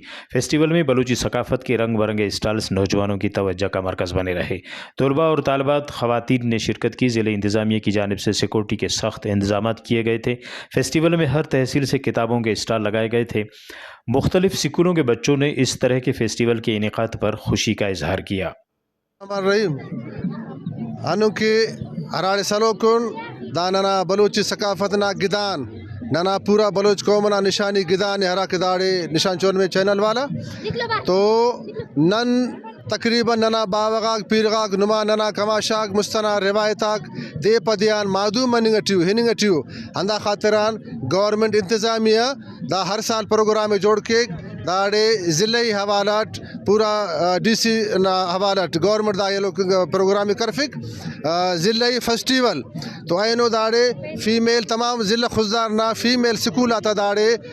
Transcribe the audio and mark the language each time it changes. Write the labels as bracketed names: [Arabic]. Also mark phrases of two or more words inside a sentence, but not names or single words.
[Urdu] فیسٹیول میں بلوچی ثقافت کے رنگ برنگے اسٹالز نوجوانوں کی توجہ کا مرکز بنے رہے۔ طلباء اور طالبات، خواتین نے شرکت کی۔ ضلعی انتظامیہ کی جانب سے سیکورٹی کے سخت انتظامات کیے گئے تھے۔ فیسٹیول میں ہر تحصیل سے کتابوں کے اسٹال لگائے گئے تھے۔ مختلف سکولوں کے بچوں نے اس طرح کے فیسٹیول کے انعقاد پر خوشی کا اظہار کیا۔ [Brahui] انو کی ہراڑے سلوکن داننا بلوچی ثقافت نا گدان ننا پورا بلوچ قوم نا نشانی گدان ہرا کداڑے نشان چون میں چینل والا تو نن تقریباً ننا باوغاگ پیرغاگ نما ننا کماشاگ مستنا روایتاگ دے پدیان معدوم مننگٹیو ہننگٹیو ہندا خاطران گورنمنٹ انتظامیہ دا ہر سال پروگرام جوڑ کے داڑے ضلعی حوالات پورا ڈی سی نا حوالات گورنمنٹ دا [Urdu] یہ لوگ [Brahui] پروگرامی کرفک ضلعی فیسٹیول تو اینو داڑے فیمیل تمام ضلع خزدار نا فیمیل سکول آتا داڑے